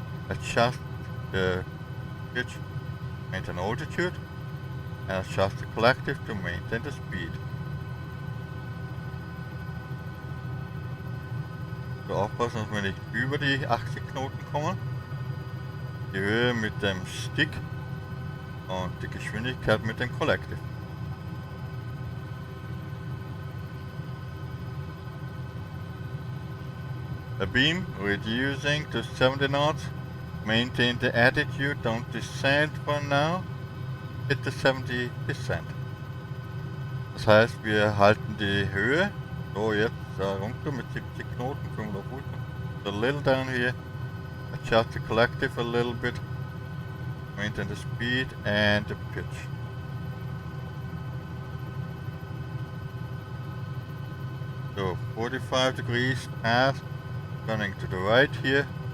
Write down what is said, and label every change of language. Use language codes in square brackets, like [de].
[en] Adjust the pitch, maintain altitude, and adjust the collective to maintain the speed. [de] So aufpassen, dass wir nicht über die 80 Knoten kommen. Die Höhe mit dem Stick und die Geschwindigkeit mit dem Collective. [en] The beam reducing to 70 knots. Maintain the attitude, don't descend for now. Hit the 70%. [de] Das heißt, wir halten die Höhe. So, jetzt runter mit 70 Knoten, 500 Fuß. [en] So a little down here. Adjust the collective a little bit. Maintain the speed and the pitch. So 45 degrees past, turning to the right here.